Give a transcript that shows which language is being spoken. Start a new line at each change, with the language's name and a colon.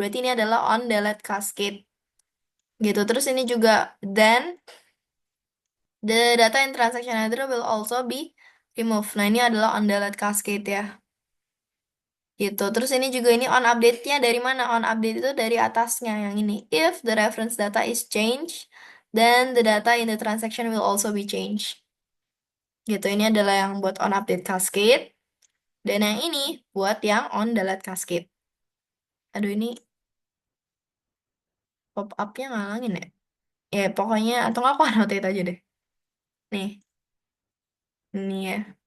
Indonesian: Berarti ini adalah
English: on delete cascade.
Indonesian: Gitu. Terus ini juga
English: then the data in transaction header will also be removed.
Indonesian: Nah, ini adalah on delete cascade ya. Gitu. Terus ini juga ini on update-nya dari mana? On update itu dari atasnya yang ini.
English: If the reference data is changed, then the data in the transaction will also be changed.
Indonesian: Gitu. Ini adalah yang buat on update cascade. Dan yang ini buat yang on delete cascade. Aduh ini pop-up-nya ngalangin ya. Ya pokoknya, atau nggak aku annotate aja deh. Nih, ini ya.